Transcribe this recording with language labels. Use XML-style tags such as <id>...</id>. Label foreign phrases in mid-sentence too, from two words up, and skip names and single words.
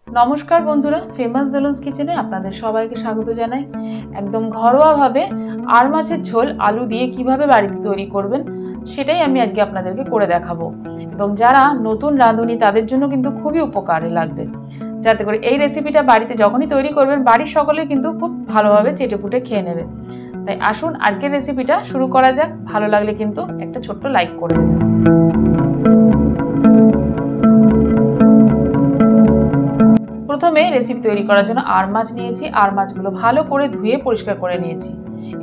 <bn>নমস্কার বন্ধুরা ফেমাস দোলনস কিচেনে আপনাদের সবাইকে স্বাগত জানাই। একদম ঘরোয়া ভাবে আড় মাছের ঝোল আলু দিয়ে কিভাবে বাড়িতে তৈরি করবেন সেটাই আমি আজকে আপনাদেরকে করে দেখাবো এবং যারা নতুন রাঁধুনি তাদের জন্য কিন্তু খুবই উপকারে লাগবে, যাতে করে এই রেসিপিটা বাড়িতে যখনই তৈরি করবেন বাড়ির সকলে কিন্তু খুব ভালোভাবে চেটেপুটে খেয়ে নেবে। তাই আসুন আজকের রেসিপিটা শুরু করা যাক। ভালো লাগলে কিন্তু একটা ছোট্ট লাইক করে দেবেন। প্রথমে রেসিপি তৈরি করার জন্য আড় মাছ নিয়েছি। আড় মাছগুলো ভালো করে ধুয়ে পরিষ্কার করে নিয়েছি।</bn>